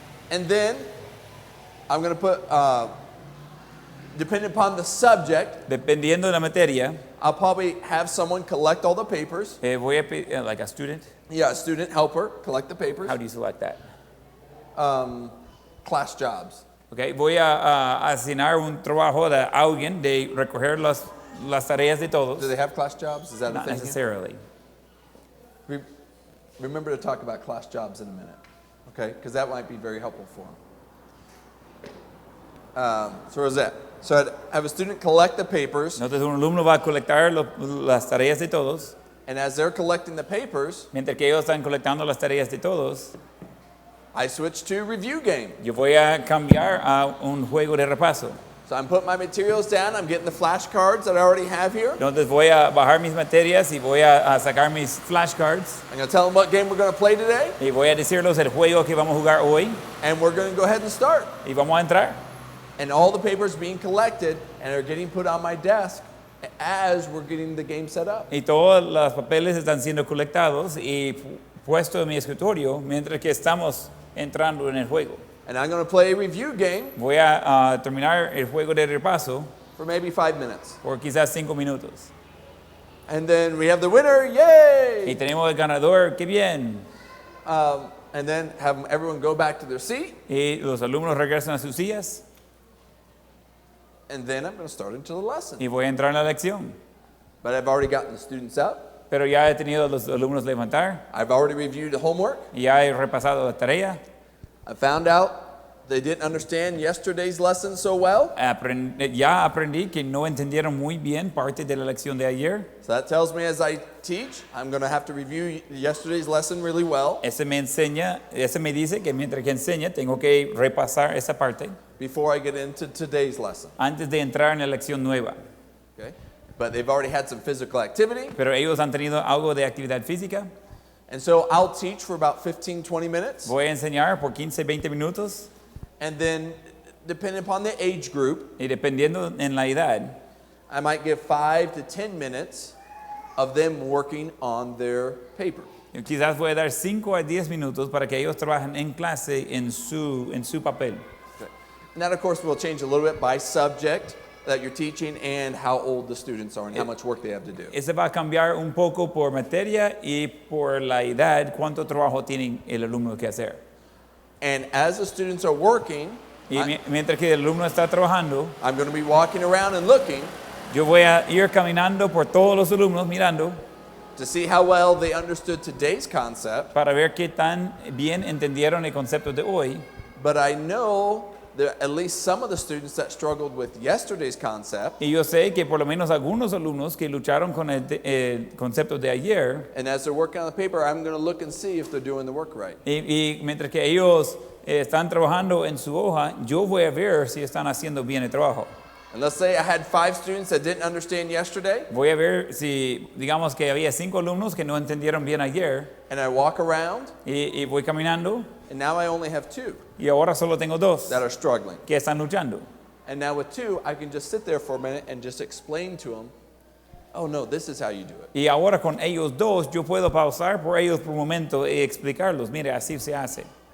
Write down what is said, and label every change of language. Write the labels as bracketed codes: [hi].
[en] And then I'm going to put, depending upon the subject, [es] Dependiendo de la materia, [en] I'll probably have someone collect all the papers. [es] voy a pedir, [en] like a student, Yeah, a student helper collect the papers. how do you select that? Class jobs. [es] Okay, voy a asignar un trabajo de alguien de recoger las tareas de todos. [en] Do they have class jobs? Is that a Not thing? here? necessarily. Remember to talk about class jobs in a minute, okay? Because that might be very helpful for them. So where's that? So I'd have a student collect the papers, [es] Entonces un alumno va a colectar las tareas de todos, [en] and as they're collecting the papers, [es] mientras que ellos están colectando las tareas de todos, [en] I switch to review game. [es] yo voy a cambiar a un juego de repaso. [en] So I'm putting my materials down. I'm getting the flashcards that I already have here. [es] Entonces voy a bajar mis materias y voy a sacar mis flashcards [en] I'm going to tell them what game we're going to play today, [es] y voy a decirles el juego que vamos a jugar hoy [en] and we're going to go ahead and start. [es] y vamos a entrar. [en] And all the papers being collected and are getting put on my desk as we're getting the game set up. [es] Y todos los papeles están siendo colectados y puestos en mi escritorio mientras que estamos entrando en el juego. [en] And I'm going to play a review game [es] Voy a terminar el juego de repaso [en] for maybe 5 minutes. [es] por quizás 5 minutos. [en] And then we have the winner, yay! [es] Y tenemos el ganador, qué bien. [en] And then have everyone go back to their seat. [es] Y los alumnos regresan a sus sillas [en] And then I'm going to start into the lesson. [es] y voy a entrar en la lección. [en] But I've already gotten the students up. [es] Pero ya he tenido a los alumnos levantar, [en] I've already reviewed the homework. [es] y ya he repasado la tarea. [en] I found out they didn't understand yesterday's lesson so well. [es] Ya aprendí que no entendieron muy bien parte de la lección de ayer. [en] So that tells me as I teach, I'm going to have to review yesterday's lesson really well [es] Ese me dice que mientras que enseña tengo que repasar esa parte [en] before I get into today's lesson. [es] antes de entrar en la lección nueva. [en] Okay? But they've already had some physical activity. [es] Pero ellos han tenido algo de actividad física. [en] And so I'll teach for about 15, 20 minutes. [es] Voy a enseñar por 15, 20 minutos [en] And then, depending upon the age group, [es] y dependiendo en la edad, [en] I might give 5 to 10 minutes of them working on their paper. [es] quizás voy a dar 5 a 10 minutos para que ellos trabajen en clase en su papel. [en] Okay. And that, of course, will change a little bit by subject that you're teaching and how old the students are and how much work they have to do. [es] Ese va a cambiar un poco por materia y por la edad, cuánto trabajo tiene el alumno que hacer. [en] And as the students are working, [es] Y mientras que el alumno está trabajando, [en] I'm going to be walking around and looking [es] yo voy a ir caminando por todos los alumnos mirando [en] to see how well they understood today's concept. [es] para ver qué tan bien entendieron el concepto de hoy. [en] But I know there are at least some of the students that struggled with yesterday's concept. [es] Y yo sé que por lo menos algunos alumnos que lucharon con el concepto de ayer, [en] And as they're working on the paper, I'm going to look and see if they're doing the work right. [es] y mientras que ellos están trabajando en su hoja, yo voy a ver si están haciendo bien el trabajo. [en] And let's say I had 5 students that didn't understand yesterday, [es] Voy a ver si, digamos que había 5 alumnos que no entendieron bien ayer, [en] and I walk around, [es] y voy caminando, [en] and now I only have 2 [es] y ahora solo tengo 2 [en] that are struggling. [es] que están luchando. [en] And now with 2, I can just sit there for a minute and just explain to them, oh no, this is how you do it. [es] Y ahora con ellos 2, yo puedo pausar por ellos por un momento y explicarlos, mire, así se hace.